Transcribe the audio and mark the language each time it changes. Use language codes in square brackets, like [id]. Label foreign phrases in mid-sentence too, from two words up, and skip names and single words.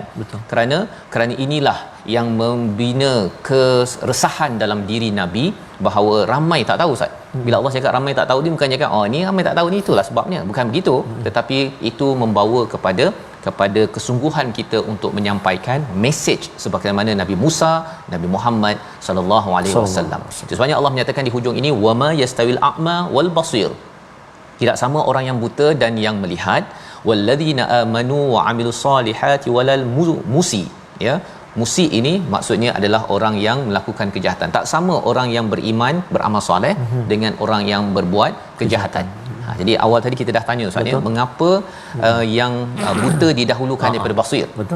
[ms] Kerana inilah yang membina keresahan dalam diri Nabi bahawa ramai tak tahu Ustaz. Bila Allah cakap ramai tak tahu, dia bukan cakap ni ramai tak tahu ni itulah sebabnya, bukan begitu. Tetapi itu membawa kepada kesungguhan kita untuk menyampaikan mesej sebagaimana Nabi Musa, Nabi Muhammad [ar] صلى الله عليه وسلم. [ms] Sebabnya Allah menyatakan di hujung ini [ar] وما يستوي الأعمى والبصير. [ms] Tidak sama orang yang buta dan yang melihat. [ar] والذين آمنوا وعملوا الصالحات ولا المسيء. [ms] Ya, musi ini maksudnya adalah orang yang melakukan kejahatan. Tak sama orang yang beriman, beramal soleh dengan orang yang berbuat kejahatan. Jadi awal tadi kita dah tanya Ustaz ya, mengapa yang buta didahulukan daripada basir? Betul.